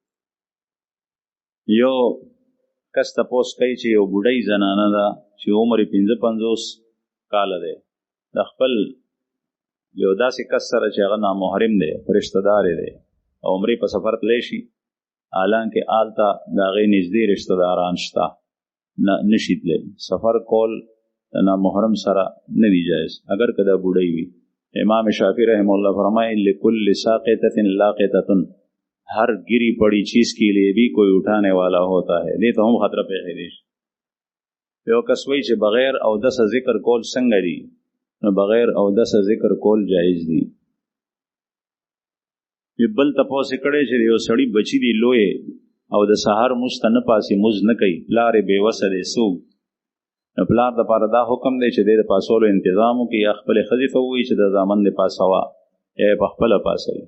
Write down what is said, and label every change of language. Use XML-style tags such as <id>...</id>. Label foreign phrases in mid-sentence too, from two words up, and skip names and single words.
<ps>یو کس تپوس کوي چې یو بوډۍ زنانه ده چې عمر یې 55 کاله دی، د خپل یو داسې کس سره چې هغه نامحرم دی، رشته دار دی، او عمرې په سفر تلی شي، حالانکې آلته د هغې نږدې رشته داران شته، نشي تللی. سفر کول د نامحرم سره نه دی جایز اگر که دا بوډۍ وي.</ps> <ur>امام شافعی</ur> <ar>رحم الله</ar> <ur>فرمائے</ur> <ar>لکل ساقطۃ لاقطۃ،</ar> <ur>ہر گری پڑی چیز کے لیے بھی کوئی اٹھانے والا ہوتا ہے.</ur> <ps>دې ته هم خطر پیښې دی. یو کس وایي چې بغیر اودسه ذکر کول څنګه دي؟ نو بغیر اودسه ذکر کول جایز دي. بل تپوس یې کړی چې یو سړي بچي دی لوی او د سهار مونځ ته نه پاسي، مونځ نه کوي، پلار یې بېوسه دی، څوک نو پلار دپاره دا حکم دی چې دی د پاسولو انتظام وکړي، یا خپلې ښځې ته ووایي چې د زامن دې پاسوه، یا یې په خپله پاسوي.</ps>